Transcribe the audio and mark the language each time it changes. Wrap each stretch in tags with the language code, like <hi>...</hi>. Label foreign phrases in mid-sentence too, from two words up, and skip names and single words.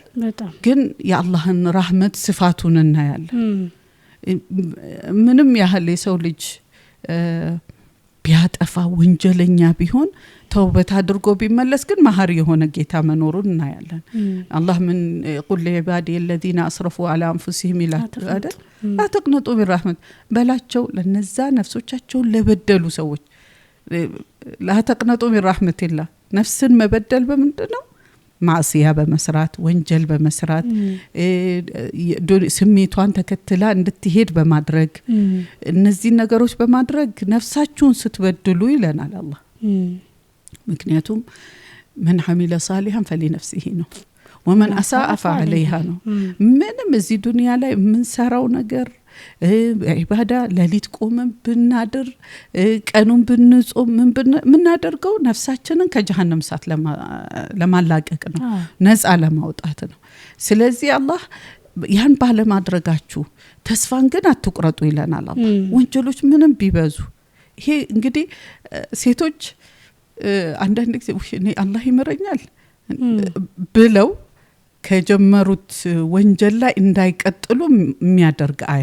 <am>ግን የአላህን ረህመት ስፋቱን እናያለን። ምንም ያህል የሰው ልጅ ቢያጠፋ ወንጀለኛ ቢሆን ተውበት አድርጎ ቢመለስ ግን መሐሪ የሆነ ጌታ መኖሩን እናያለን። አላህ ምን</am> <ar>قل لعبادي الذين اسرفوا على انفسهم</ar> <am>አይደል አትቅነጡ ቢራህመት በላቸው ለነዛ ነፍሶቻቸው ለበደሉ ሰዎች</am> <ar>لا تقنطوا برحمة الله</ar> <am>ነፍስን መበደል በምንድነው? ማዕሲያ በመስራት ወንጀል በመስራት ስሜቷን ተከትላ እንድትሄድ በማድረግ እነዚህ ነገሮች በማድረግ ነፍሳችሁን ስትበድሉ ይለናል አላህ። ምክንያቱም</am> <ar>من عمل صالحا فلنفسه</ar> <am>ነው</am> <ar>ومن اساء فعليها</ar> <am>ነው። ምንም እዚህ ዱንያ ላይ ምን ሰራው ነገር ኢባዳ ለሊት ቆመን ብናድር ቀኑን ብንጾም ምን እናደርገው ነፍሳችንን ከጀሃነም እሳት ለማላቀቅ ነው ነፃ ለማውጣት ነው። ስለዚህ አላህ ያን ባለማድረጋችሁ ተስፋን ግን አትቁረጡ ይለናል አላህ። ወንጀሎች ምንም ቢበዙ ይሄ እንግዲህ ሴቶች አንዳንድ ጊዜ እኔ አላህ ይመረኛል ብለው ከጀመሩት ወንጀል ላይ እንዳይቀጥሉ የሚያደርግ አያ</am>